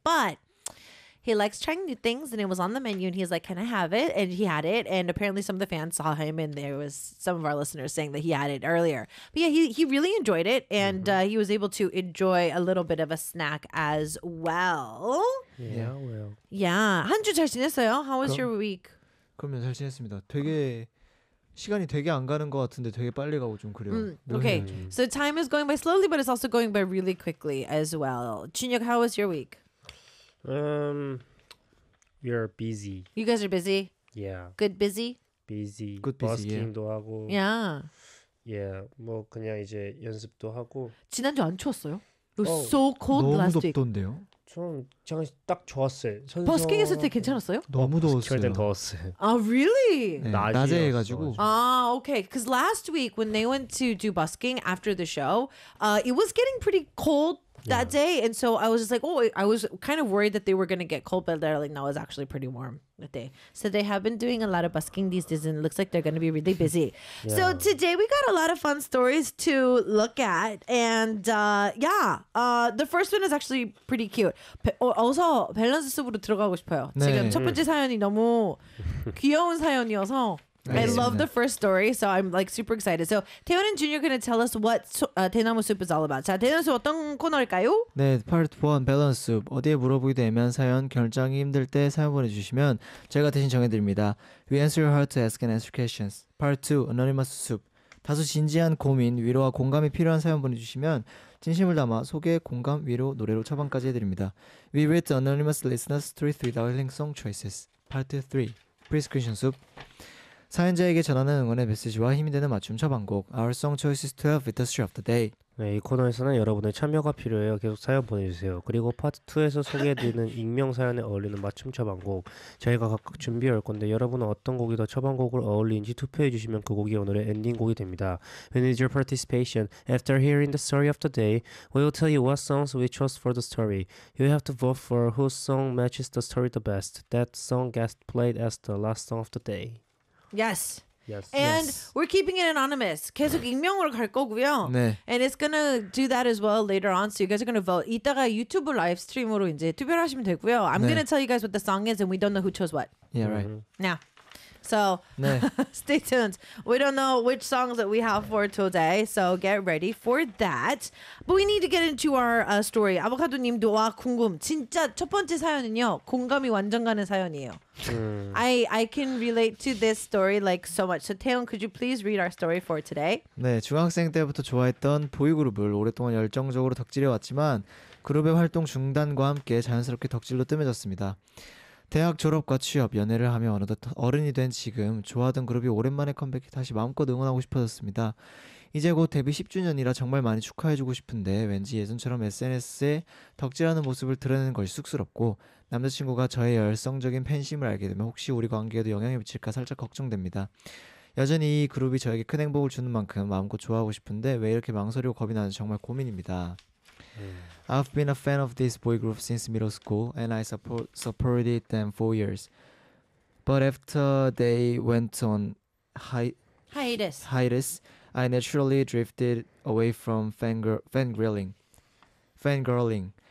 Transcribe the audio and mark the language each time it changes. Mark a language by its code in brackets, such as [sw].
[en] But he likes trying new things, and it was on the menu, and he's like, can I have it? And he had it, and apparently some of the fans saw him, and there was some of our listeners saying that he had it earlier. But yeah, he really enjoyed it, and he was able to enjoy a little bit of a snack as well. Yeah, well. Yeah. [ko] 한 주 잘 지냈어요? [en] How was your week? [ko] 그러면 잘 지냈습니다. 되게 시간이 되게 안 가는 것 같은데 되게 빨리 가고 좀 그래요. [en] Okay, so time is going by slowly, but it's also going by really quickly as well. 준혁, how was your week? You're busy. You guys are busy? Yeah. Good busy? Busy. Good busy. [ko] Busking도 하고. [en] Yeah. Yeah. [ko] 뭐 그냥 이제 연습도 하고. 지난주 안 추웠어요? [en] It was so cold last week. [ko] 너무 덥던데요? 저는 그냥 딱 좋았어요. 버스킹 했을 때 괜찮았어요? 너무 더웠어요. 버스킹 할 땐 더웠어요. [en] 아, really? [ko] 네, 낮에 해가지고. [en] 아, okay. Because last week when they went to do busking after the show, it was getting pretty cold that day. And so I was just like, oh, I was kind of worried that they were going to get cold. But they're like, no, it's actually pretty warm that day. So they have been doing a lot of busking these days, and it looks like they're going to be really busy. So today we got a lot of fun stories to look at. And yeah, the first one is actually pretty cute. Also, [ko] 밸런스 숲으로 들어가고 싶어요. 네. 지금 첫 번째 사연이 너무 귀여운 사연이어서. [en] I love the first story, so I'm like super excited. So, 태연 and Junior are going to tell us what 대나무 soup is all about. [ko] 자, 대나무 soup 어떤 코너일까요? 네, part 1, 밸런스 soup. 어디에 물어보기도 애매한 사연, 결정이 힘들 때 사연 보내주시면 제가 대신 정해드립니다. [en] We answer your heart to ask and answer questions. Part 2, anonymous soup. [ko] 다소 진지한 고민, 위로와 공감이 필요한 사연 보내주시면 진심을 담아 소개, 공감, 위로, 노래로 처방까지 해드립니다. [en] We read the anonymous listeners' truth with our healing song choices. Part 3, prescription soup. [ko] 사연자에게 전하는 응원의 메시지와 힘이 되는 맞춤 처방곡 [en] Our Song Choices 12 with the Story of the Day. [ko] 네, 이 코너에서는 여러분의 참여가 필요해요. 계속 사연 보내주세요. 그리고 파트 2에서 소개해드리는 익명 사연에 어울리는 맞춤 처방곡 저희가 각각 준비해 올 건데 여러분은 어떤 곡이 더 처방곡을 어울리는지 투표해 주시면 그 곡이 오늘의 엔딩곡이 됩니다. [en] We need your participation. After hearing the story of the day, we will tell you what songs we chose for the story. You have to vote for whose song matches the story the best. That song guest played as the last song of the day. Yes. Yes. And yes. We're keeping it anonymous. [ko] 계속 익명으로 갈 거고요. 네. [en] And it's gonna do that as well later on. So you guys are gonna vote. [ko] 이따가 유튜브 라이브 스트림으로 이제 투표를 하시면 되고요. [en] I'm [ko] 네. [en] gonna tell you guys what the song is, and we don't know who chose what. Yeah. Right. Now. So. [ko] 네. [en] Stay tuned. We don't know which songs that we have for today. So get ready for that. But we need to get into our story. [ko] 아보카도님 노아 궁금. 진짜 첫 번째 사연은요. 공감이 완전 가는 사연이에요. [en] I can relate to this story like so much. So Taeyeon, could you please read our story for today? [ko] 네, 중학생 때부터 좋아했던 보이그룹을 오랫동안 열정적으로 덕질해왔지만 그룹의 활동 중단과 함께 자연스럽게 덕질로 뜸해졌습니다. 대학 졸업과 취업, 연애를 하며 어느덧 어른이 된 지금 좋아하던 그룹이 오랜만에 컴백해 다시 마음껏 응원하고 싶어졌습니다. 이제 곧 데뷔 10주년이라 정말 많이 축하해주고 싶은데 왠지 예전처럼 SNS에 덕질하는 모습을 드러내는 것이 쑥스럽고 남자친구가 저의 열성적인 팬심을 알게 되면 혹시 우리 관계에도 영향이 미칠까 살짝 걱정됩니다. 여전히 이 그룹이 저에게 큰 행복을 주는 만큼 마음껏 좋아하고 싶은데 왜 이렇게 망설이고 겁이 나는지 정말 고민입니다. [en] I've been a fan of this boy group since middle school and I supported them for years. But after they went on hiatus, I naturally drifted away from fangirling.